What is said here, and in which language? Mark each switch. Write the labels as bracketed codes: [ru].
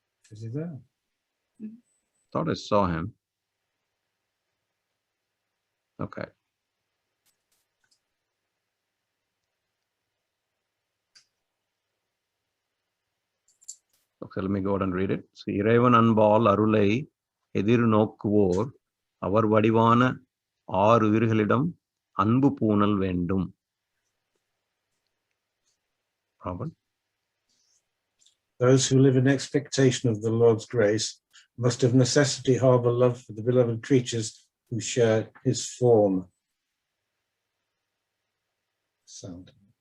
[en] Is he there? Thought I saw him. Okay. Okay, let me go ahead and read it. [ta] So, இறைவன் அன்பால் அருளை எதிர்நோக்குவோர் அவர் வடிவான ஆறு உயிர்களிடம் அன்பு பூணல் வேண்டும். [en] Robert? Those who live in expectation of the Lord's grace must of necessity harbor love for the beloved creatures who share his form. Sound.